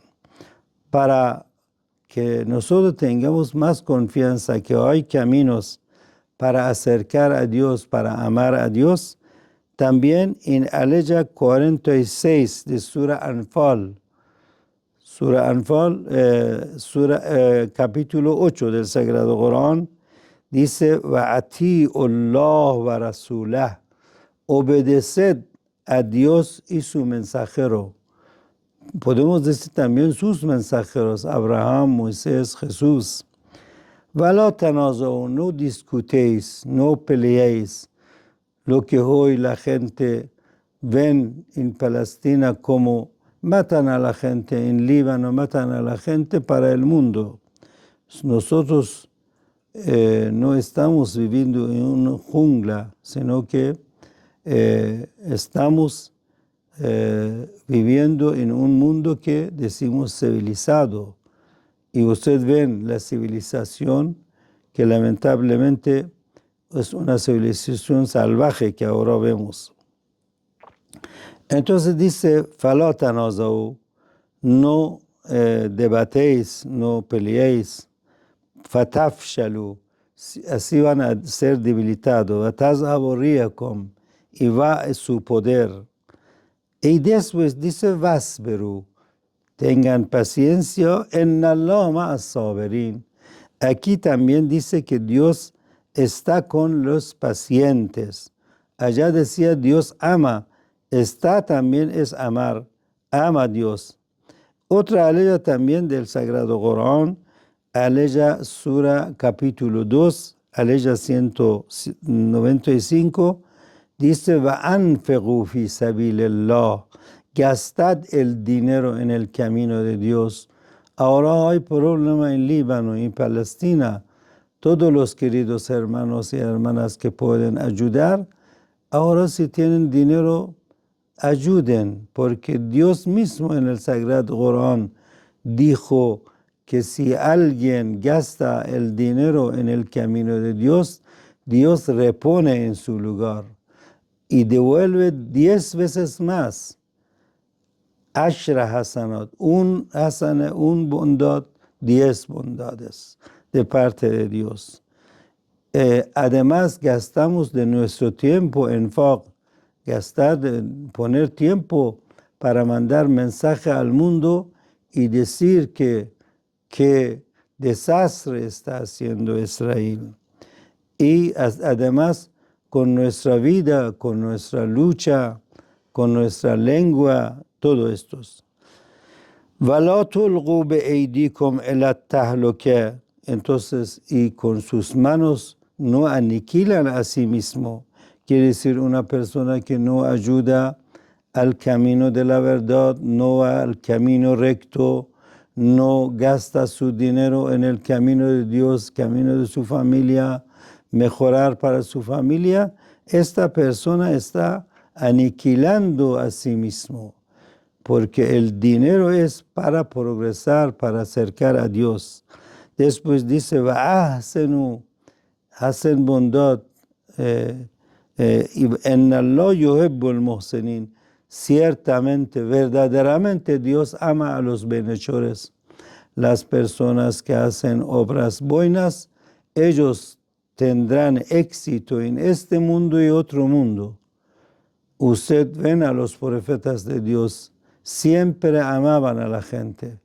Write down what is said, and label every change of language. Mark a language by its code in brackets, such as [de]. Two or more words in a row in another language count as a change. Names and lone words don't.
[es] Para que nosotros tengamos más confianza que hay caminos para acercar a Dios, para amar a Dios, También en Aleya 46 de Sura Anfal, capítulo 8 del Sagrado Corán, dice, [ar] وَأَطِيعُوا اللَّهَ وَرَسُولَهُ, [es] obedeced a Dios y su mensajero. Podemos decir también sus mensajeros, Abraham, Moisés, Jesús. [ar] وَلَا تَنَازَعُوا, [es] no discutéis, no peleéis. Lo que hoy la gente ven en Palestina como matan a la gente, en Líbano matan a la gente para el mundo. Nosotros no estamos viviendo en una jungla, sino que estamos viviendo en un mundo que decimos civilizado. Y ustedes ven la civilización que lamentablemente es una civilización salvaje que ahora vemos. Entonces dice, [ar] فَلَا تَنَازَعُوا, [es] no debatéis, no peleéis, فَتَفْشَلُوا, así van a ser debilitados, [ar] وَتَذْهَبُ رِيحُكُمْ, [es] y va su poder. Y después dice, وَاصْبِرُوا, tengan paciencia, [ar] إِنَّ اللَّهَ مَعَ الصَّابِرِينَ. [es] Aquí también dice que Dios está con los pacientes. Allá decía Dios ama, está también es amar, ama a Dios. Otra aleya también del Sagrado Corán, aleya Sura capítulo 2, aleya 195, dice, [ar] وَأَنْفِقُوا فِي سَبِيلِ اللَّهِ, [es] gastad el dinero en el camino de Dios. Ahora hay problema en Líbano, en Palestina. Todos los queridos hermanos y hermanas que pueden ayudar, ahora si tienen dinero, ayuden, porque Dios mismo en el Sagrado Corán dijo que si alguien gasta el dinero en el camino de Dios, Dios repone en su lugar y devuelve 10 veces más. [ar] عشر حسنات, [es] un bondad, 10 bondades de parte de Dios. Además, gastamos de nuestro tiempo en poner tiempo para mandar mensaje al mundo y decir que desastre está haciendo Israel. Y además, con nuestra vida, con nuestra lucha, con nuestra lengua, todo esto. [ar] وَلَا تُلْقُوا بِأَيْدِيكُمْ إِلَى التَّهْلُكَةِ, [es] entonces, y con sus manos no aniquilan a sí mismo. Quiere decir una persona que no ayuda al camino de la verdad, no al camino recto, no gasta su dinero en el camino de Dios, camino de su familia, mejorar para su familia, esta persona está aniquilando a sí mismo, porque el dinero es para progresar, para acercar a Dios. Después dice, وَأَحْسِنُوا, hacen bondad, [ar] إِنَّ اللَّهَ يُحِبُّ الْمُحْسِنِينَ, [es] ciertamente, verdaderamente Dios ama a los bienhechores. Las personas que hacen obras buenas, ellos tendrán éxito en este mundo y otro mundo. Usted ven a los profetas de Dios, siempre amaban a la gente.